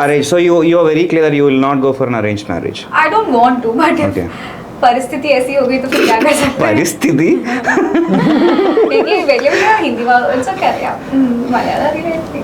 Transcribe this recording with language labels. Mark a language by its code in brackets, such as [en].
[en] So you are very clear that you will not go for an arranged marriage. I don't want to, but if [hi] परिस्थिति ऐसी हो गई तो फिर क्या कर सकते हैं. [ml] പരിസ്ഥിതി എനിക്ക് വലിയ വലിയ ഹിന്ദി ഒക്കെ അറിയാം, മലയാളം അറിയില്ല.